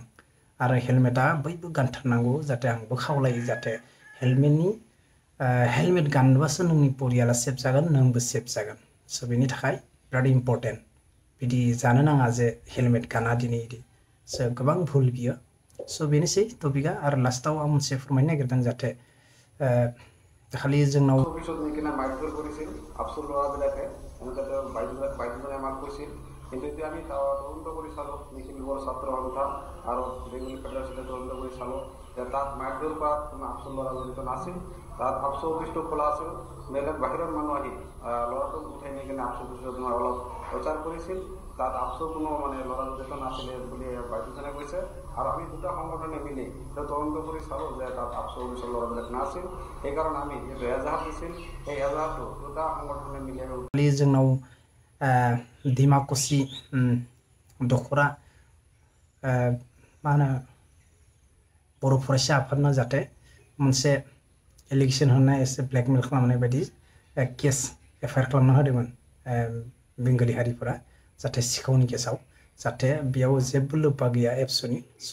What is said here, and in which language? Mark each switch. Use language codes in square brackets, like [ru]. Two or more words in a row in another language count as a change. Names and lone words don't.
[brx] आरो हेलमेटआ बयबो गानथारनांगौ, जाहाथे आंबो खावलायो जाहाथे हेलमेट गानबासो नोंनि परियाला सेफ जागोन, नोंबो सेफ जागोन। स' बेनि थाखाय बिराद इम्पर्टेन्ट। बिदि जानो नाङा जे हेलमेट गाना दिनै इदि, स' गोबां भुल बियो। स' बेनोसै टपिकआ। आरो लास्टाव आं मोनसे फोरमायनो नागिरदों जाहाथे खालि जोंनाव [as] কিন্তু এতিয়া আমি তদন্ত কৰি চালোঁ, নিখিলবৰ ছাত্ৰ সন্থা আৰু বেংগলী ফেডাৰেশ্যনে তদন্ত কৰি চালোঁ যে তাত মাৰধৰ কৰাত কোনো আফচোল ল'ৰা জড়িত নাছিল। তাত আফচো অফিচটো খোলা আছিল, বেলেগ বাহিৰৰ মানুহ আহি ল'ৰাটোক উঠাই নি কিনে আফচো অফিচত অলপ প্ৰচাৰ কৰিছিল। তাত আফচো কোনো মানে ল'ৰা জড়িত নাছিলে বুলি বাইদেউজনে কৈছে। আৰু আমি দুটা সংগঠনে মিলি তদন্ত কৰি চালোঁ যে তাত আফচো অফিচৰ ল'ৰাবিলাক নাছিল। সেইকাৰণে আমি যিহেতু এজাহাৰ দিছিল, সেই এজাহাৰটো দুটা সংগঠনে মিলি [brx] जोंनाव डिमाकुसि दखरा मा होनो बर' फरायसा आफादना जाहाथे मोनसे एलिगेसन होनाय एसे ब्लेकमेल खालामनाय बायदि [en] case FIR [brx] खालामना होदोंमोन बेंगलि हारिफोरा जाहाथे सिखावनि केसाव जाहाथे बेयाव जेबो लोब्बा गैया एबसुनि स'